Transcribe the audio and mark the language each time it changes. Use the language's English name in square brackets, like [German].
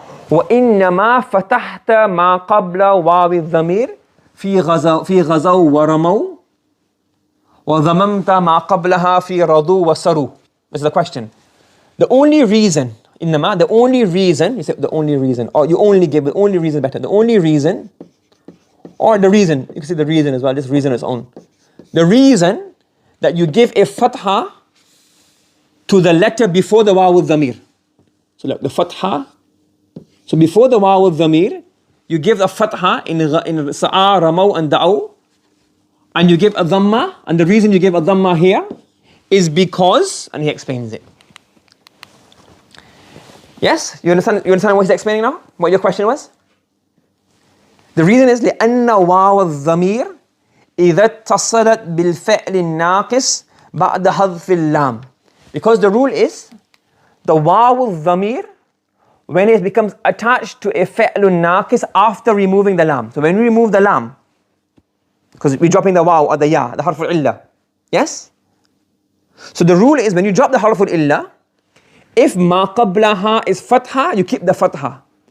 [Arabic] وَإِنَّمَا فَتَحْتَ مَا قَبْلَ وَاوِ الضَّمِيرِ في غزو ورموا وضممت ما قبلها في رضو وسروا. [English] This is the question. The only reason, the only reason, you say the only reason, or you only give the only reason better. The only reason, or the reason, you can say the reason as well, just reason on its own. The reason that you give a fatha to the letter before the waw al-dhamir. So look, the fatha. So before the waw al-dhamir, you give the fatha in sa'a, ramaw and da'aw. And you give a dhamma. And the reason you give a dhamma here is because, and he explains it. Yes? You understand what he's explaining now? What your question was? The reason is [Arabic] لأن واو الضمير إذا اتصلت بالفعل الناقص بعد حذف اللام. [English] Because the rule is the واو الضمير when it becomes attached to a فعل الناقص after removing the lam. So when we remove the lam, because we're dropping the waw or the ya, the harf al-illa. Yes? So the rule is when you drop the harf al-illa, if ma qablaha is fatha, you keep the fatha.